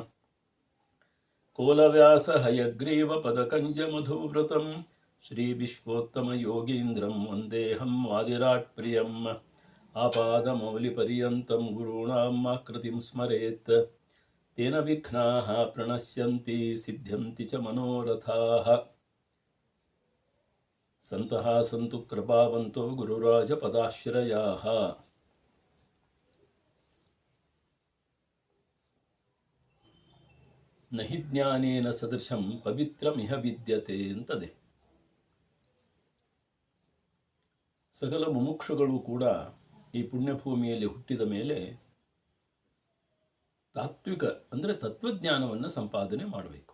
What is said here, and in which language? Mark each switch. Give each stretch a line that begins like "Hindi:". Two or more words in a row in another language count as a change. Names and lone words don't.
Sanskrit: ಕೋಲವ್ಯಾಸ ಹಯಗ್ರೀವ ಪದಕಂಜ ಮಧುವ್ರತಂ ಶ್ರೀ ವಿಶ್ವೋತ್ತಮಯೋಗೀಂದ್ರಂ ವಂದೇಹಂ ವಾದಿರಾಟ್ ಪ್ರಿಯಂ ಆಪಾದಮೌಲಿಪರ್ಯಂತಂ ಗುರುಣಾಂ ಆಕೃತಿಂ ಸ್ಮರೇತ್ ತೇನ ವಿಘ್ನಾಃ ಪ್ರಣಶ್ಯಂತಿ ಸಿದ್ಧ್ಯಂತಿ ಚ ಮನೋರಥಾಃ ಸಂತಃ ಸಂತು ಕೃಪಾವಂತೋ ಗುರುರಾಜಪದಾಶ್ರಯಾಃ ನಹಿ ಜ್ಞಾನೇನ ಸದೃಶಂ ಪವಿತ್ರಮಿಹ ವಿದ್ಯತೆ ಅಂತದೆ.
Kannada: ಸಕಲ ಮುಮುಕ್ಷುಗಳು ಕೂಡ ಈ ಪುಣ್ಯಭೂಮಿಯಲ್ಲಿ ಹುಟ್ಟಿದ ಮೇಲೆ ತಾತ್ವಿಕ ಅಂದರೆ ತತ್ವಜ್ಞಾನವನ್ನು ಸಂಪಾದನೆ ಮಾಡಬೇಕು.